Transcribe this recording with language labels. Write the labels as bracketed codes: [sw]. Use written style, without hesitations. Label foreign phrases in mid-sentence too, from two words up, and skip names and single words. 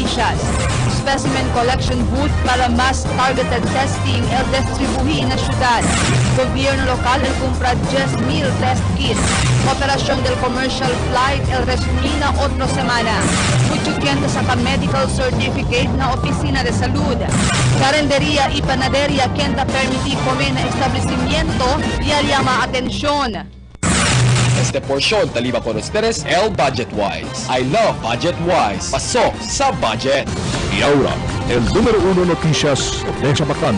[cbk] probinsiyas. [en] Specimen collection booth [cbk] para [en] mass targeted testing [cbk] el distribuhi na syudad. Gobyerno lokal el compra 10,000 test kits. Operación del commercial flight el resumina otro semana. Mucho kienta sa [en] medical certificate [cbk] na opisina de salud. Carendería y panadería kienta permití comer na establecimiento y al llama atención. Este porción taliba con ustedes el Budget Wise. [en] I love Budget Wise. [tl] Pasok sa budget. [cbk] Y ahora, el número 1 noticias de Zamboanga.